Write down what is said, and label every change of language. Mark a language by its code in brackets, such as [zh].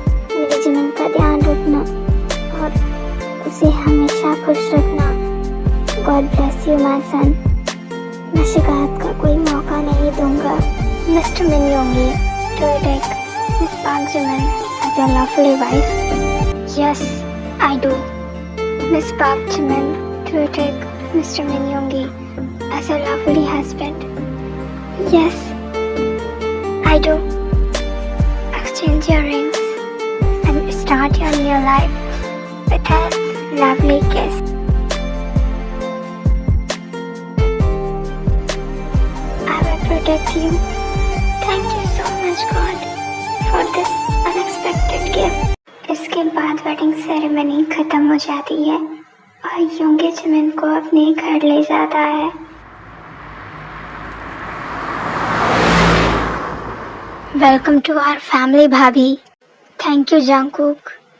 [hi] मेरे जिमिन का ध्यान रखना और उसे हमेशा खुश रखना। [en] God bless you my son. [hi] मैं शिकायत का कोई मौका नहीं दूंगा। [en] Mr Min Yoongi, do you take Miss Park Jimin as your lovely wife? Yes, I do. Miss Park Jimin, do you take Mr. Min Yoongi as your lovely husband? Yes, I do. Exchange your rings and start your new life with a lovely kiss. I will protect you. Thank you so much God for this unexpected gift. [hi] इसके बाद wedding ceremony खत्म हो जाती है और योंगे Jimin को अपने घर ले जाता है। [en] Welcome to our family bhabhi. Thank you Jungkook.